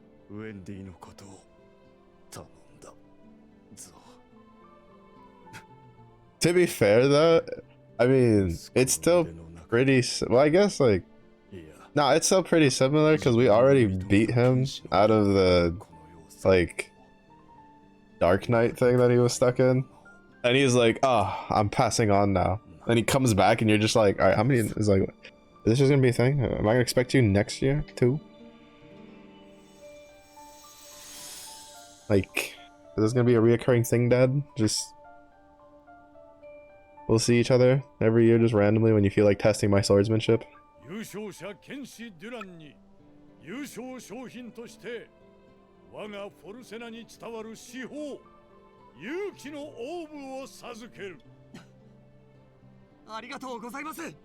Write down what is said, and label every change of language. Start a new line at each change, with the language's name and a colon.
Japanese: ウェンディのことを頼んだぞ。
English: To be fair though, I mean, it's still pretty, well I guess like, no, it's still pretty similar because we already beat him out of the, like, Dark Knight thing that he was stuck in. And he's like, oh, I'm passing on now. And he comes back and you're just like, alright, how many, is like, is this just gonna be a thing? Am I gonna expect you next year too? Like, this gonna be a reoccurring thing, Dad? Just we'll see each other every year just randomly when you feel like testing my swordsmanship.
Japanese: 優勝者剣士デュランに優勝賞品として我がフォルセナに伝わる至宝勇気のオーブを授ける。ありがとうございます。